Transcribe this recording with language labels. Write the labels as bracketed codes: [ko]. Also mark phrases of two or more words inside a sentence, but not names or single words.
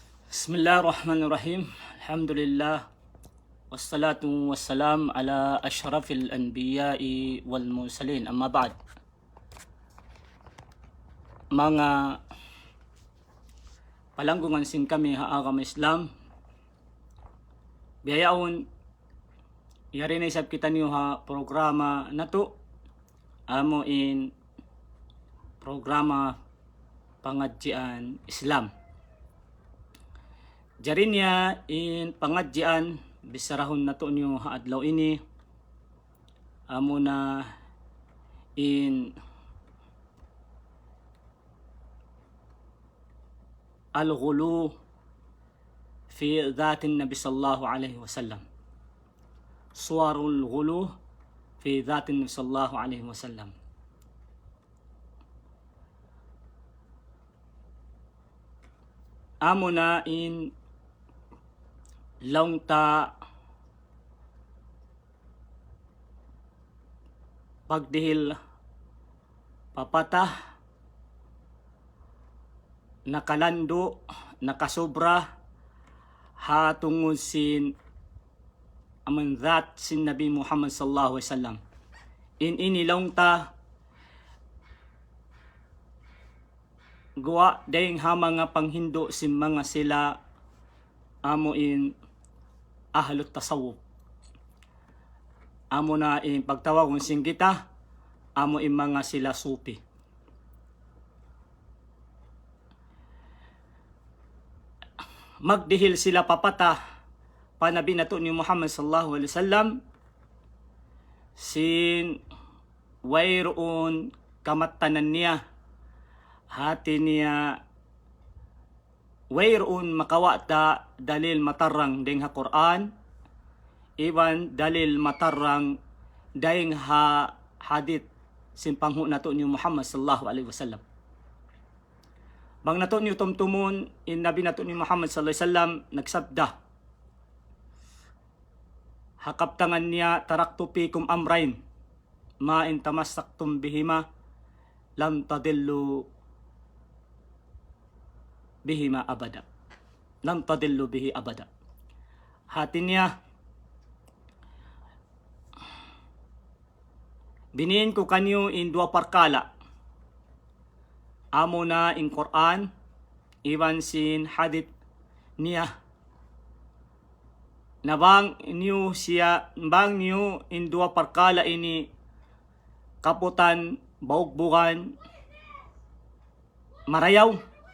[ar] بسم الله الرحمن الرحيم. الحمد لله. والصلاة والسلام على أشرف الأنبياء والمرسلين. أما بعد. [tsg] Mga palanggungan sin kami haagam Islam. Biyayaon yari na isab kita niyo ha programa na to. Amo in programa pangadjian Islam. Jari niya in pangadjian bisarahon na to niyo haadlaw ini. Amo na in [ar] الغلو في ذات النبي صلى الله عليه وسلم. صور الغلو في ذات النبي صلى الله عليه وسلم. [tsg] Amo na in laungta pagdihil papatah nakalando nakasobra hatungod sin amandat sin Nabi Muhammad [ar] صلى الله عليه وسلم. [tsg] In inilaungta gawa dayang ha mga panghindo si mga sila amo in [ar] أهل التصوف. [tsg] Amo na in pagtawag kung sing kita amo in mga sila supi. Magdihil sila papata panabi nato ni Muhammad [ar] صلى الله عليه وسلم [tsg] sin wayroon kamatanan niya hati niya wayroon makawata dalil matarang ding ha Quran iban dalil matarang ding ha hadith sin panghu nato ni Muhammad [ar] صلى الله عليه وسلم. [tsg] Bang nato ni tumtumon in nabi nato ni Muhammad [ar] صلى الله عليه وسلم [tsg] nagsabda hakaptangan niya [ar] تركت فيكم أمرين ما إن تمسكتم بهما لم تضلوا بهما أبدا. لم تضلوا به أبدا. [tsg] Hati niya biniin ko kanyo in dua parkala. Amo na in Quran iwan sin hadith niya. Nabang niyo siya bang niyo in dua parkala ini kaputan baugbugan marayaw.